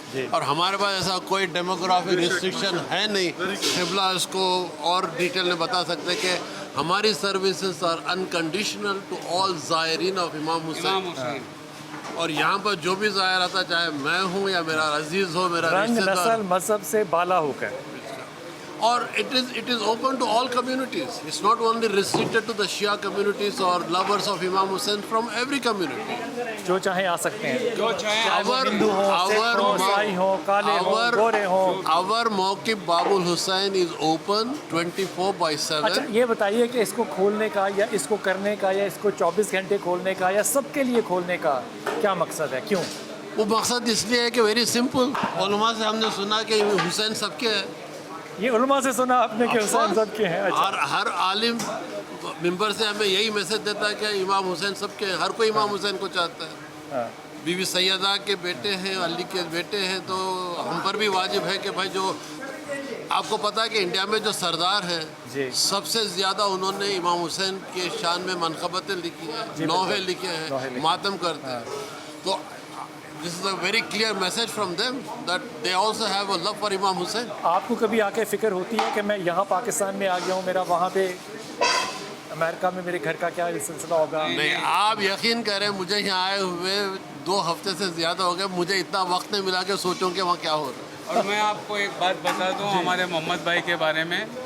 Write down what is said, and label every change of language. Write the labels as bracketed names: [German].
[Urdu] اور ہمارے پاس ایسا کوئی ڈیموگرافک ریسٹرکشن ہے نہیں. قبلہ اس کو اور ڈیٹیل میں بتا سکتے کہ ہماری [English] services are unconditional to all زائرین of [Urdu] امام حسین. اور یہاں پر جو بھی زائر آتا, چاہے میں ہوں یا میرا عزیز ہو, میرا رنگ, رشتہ دار, نسل, مذہب سے بالا ہو کر. [English] اور it is open to all communities. It's not only restricted to the Shia communities or lovers of Imam Hussain, from every community. [Urdu] جو چاہیں آ سکتے ہیں. جو چاہیں [English] Our [Urdu] ہندو ہوں, سکھ ہوں, عیسائی ہوں, کالے ہوں, گورے ہوں. [English] our موقف باب الحسین is open 24/7. [Urdu] اچھا. یہ بتائیے کہ اس کو کھولنے کا یا اس کو کرنے کا یا اس کو 24 گھنٹے کھولنے کا یا سب کے لیے کھولنے کا کیا مقصد ہے؟ کیوں؟ وہ مقصد اس لیے ہے کہ [English] Very simple. [Urdu] علماء سے ہم نے سنا کہ حسین سب کے ہے. یہ علماء سے سنا آپ نے کہ حسین سب کے ہیں. اچھا. اور ہر عالم ممبر سے ہمیں یہی میسج دیتا ہے کہ امام حسین سب کے ہیں. ہر کوئی امام حسین کو چاہتا ہے. بی بی سیدہ کے بیٹے ہیں, علی کے بیٹے ہیں, تو ہم پر بھی واجب ہے کہ بھائی جو آپ کو پتا ہے کہ انڈیا میں جو سردار ہیں سب سے زیادہ انہوں نے امام حسین کے شان میں منقبتیں لکھی ہیں, نوحے لکھے ہیں, ماتم کرتے ہیں. [English] تو this is a very clear message from them that they also have a love for Imam Hussain. [Urdu] آپ کو کبھی آ کے فکر ہوتی ہے کہ میں یہاں پاکستان میں آ گیا ہوں, میرا وہاں پہ امریکہ میں میرے گھر کا کیا سلسلہ ہوگا؟ نہیں, آپ یقین کریں مجھے یہاں آئے ہوئے 2 ہفتے سے زیادہ ہو گئے, مجھے اتنا وقت نہیں ملا کہ سوچوں کہ وہاں کیا ہو رہا ہے. اور میں آپ کو ایک بات بتا دوں ہمارے محمد بھائی کے بارے میں.